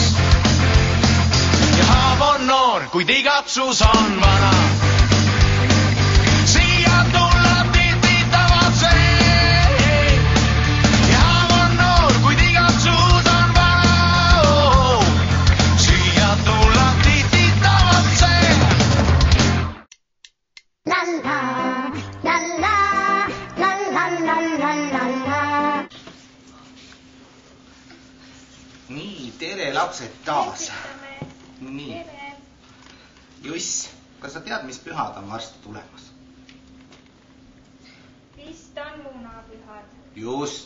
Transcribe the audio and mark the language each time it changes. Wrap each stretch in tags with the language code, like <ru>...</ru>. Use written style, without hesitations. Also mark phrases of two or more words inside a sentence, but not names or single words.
<et>Ja haav on noor, kuid igatsus on vana. Siia tulla tihti tavatseis. Ja haav on noor, kuid igatsus on vana. Siia tulla tihti tavatseis. La la la la la la la la la. Nii, tere lapsed taas. Nii. Juss, kas sa tead, mis pühad on varsti tulemas? Vist on munapühad. Just.</et>